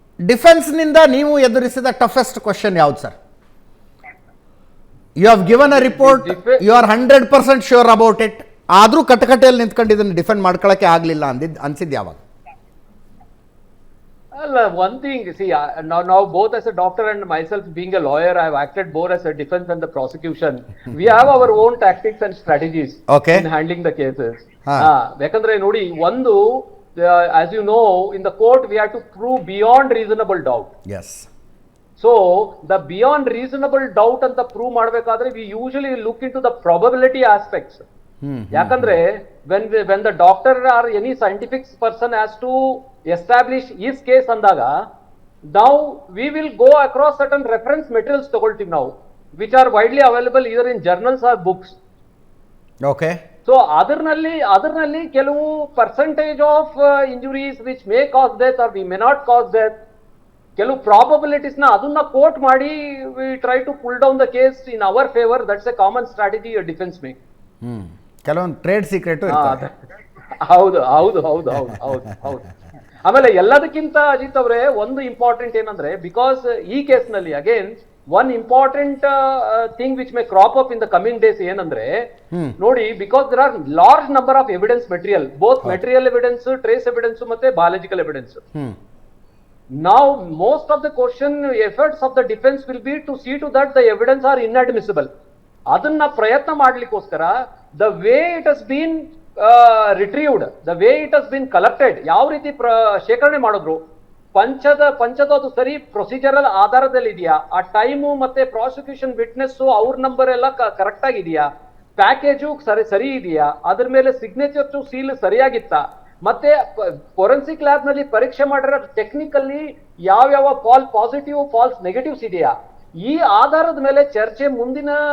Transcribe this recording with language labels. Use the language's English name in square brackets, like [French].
[Kannada] Defence ನಿಂದ ನೀವು ಎದುರಿಸಿದ ಟಫೆಸ್ಟ್ ಕ್ವಶನ್ ಯಾವ್ದು sir? [English] you have given a report, you are 100% sure about it, [Kannada] ಆದ್ರೂ ಕಟಕಟೆಯಲ್ಲಿ ನಿಂತ್ಕೊಂಡು ಇದನ್ನು ಡಿಫೆಂಡ್ ಮಾಡ್ಕೊಳಕ್ಕೆ ಆಗ್ಲಿಲ್ಲ ಅನ್ಸಿದ್ ಯಾವಾಗ? [English] One thing, see, now both as a doctor and myself being a lawyer, I have acted both as a defense and the prosecution. We have our own tactics and strategies in handling the cases. [Kannada] Yakandre nodi, ಒಂದು, [English] as you know, in the court we have to prove beyond reasonable doubt. Yes. So the beyond reasonable doubt [Kannada] anta [English] prove [Kannada] ಮಾಡಬೇಕಾದ್ರೆ [English] we usually look into the probability aspects. [Kannada] ಯಾಕಂದ್ರೆ [English] when the doctor or any scientific person has to establish his case [Kannada] ಅಂದಾಗ, [English] now we will go across certain reference materials [Kannada] ತಗೊಳ್ತೀವಿ ನಾವು. [English] which are widely available either in journals or books. Okay. So [Kannada] ಅದರಲ್ಲಿ ಕೆಲವು [English] percentage of injuries which may cause death or we may not cause death, [Kannada] ಕೆಲವು probabilities ನ ಅದನ್ನ coat ಮಾಡಿ [English] We try to pull down the case in our favour. That's a common strategy defence make. [Kannada] ಕೆಲವೊಂದು trade secret ಇರ್ತದೆ. ಹೌದು ಹೌದು ಹೌದು ಹೌದು ಹೌದು ಹೌದು. ಆಮೇಲೆ ಎಲ್ಲದಕ್ಕಿಂತ ಅಜಿತ್ ಅವರೇ ಒಂದು ಇಂಪಾರ್ಟೆಂಟ್ ಏನಂದ್ರೆ, [English] because [Kannada] ಈ ಕೇಸ್ ನಲ್ಲಿ [English] again one important thing which may crop up in the coming days [Kannada] ಏನಂದ್ರೆ, ನೋಡಿ, [English] Because there are large number of evidence material, both material evidence, trace evidence ಮತ್ತೆ biological evidence. Now most of the question efforts of the defense will be to see to that the evidence are inadmissible. [Kannada] ಅದನ್ನ ಪ್ರಯತ್ನ ಮಾಡ್ಲಿಕ್ಕೋಸ್ಕರ [English] the way it has been retrieved, the way it has been collected, [Kannada] ಯಾವ ರೀತಿ ಶೇಖರಣೆ ಮಾಡಿದ್ರು, ಪಂಚದ ಅದು ಸರಿ procedural ಆಧಾರದಲ್ಲಿ ಇದೆಯಾ, ಆ ಟೈಮು ಮತ್ತೆ ಪ್ರಾಸಿಕ್ಯೂಷನ್ ವಿಟ್ನೆಸ್ ಅವ್ರ ನಂಬರ್ ಎಲ್ಲ ಕರೆಕ್ಟ್ ಆಗಿದೆಯಾ, ಪ್ಯಾಕೇಜು ಸರಿ ಇದೆಯಾ, ಅದ್ರ ಮೇಲೆ ಸಿಗ್ನೇಚರ್ ಟು ಸೀಲ್ ಸರಿಯಾಗಿತ್ತಾ, ಮತ್ತೆ ಫೋರೆನ್ಸಿಕ್ ಲ್ಯಾಬ್ ನಲ್ಲಿ ಪರೀಕ್ಷೆ ಮಾಡಿರೋ ಟೆಕ್ನಿಕಲ್ಲಿ ಯಾವ್ಯಾವ ಪಾಸಿಟಿವ್ ಫಾಲ್ಸ್ ನೆಗೆಟಿವ್ಸ್ ಇದೆಯಾ, ಈ ಆಧಾರದ ಮೇಲೆ ಚರ್ಚೆ ಮುಂದಿನ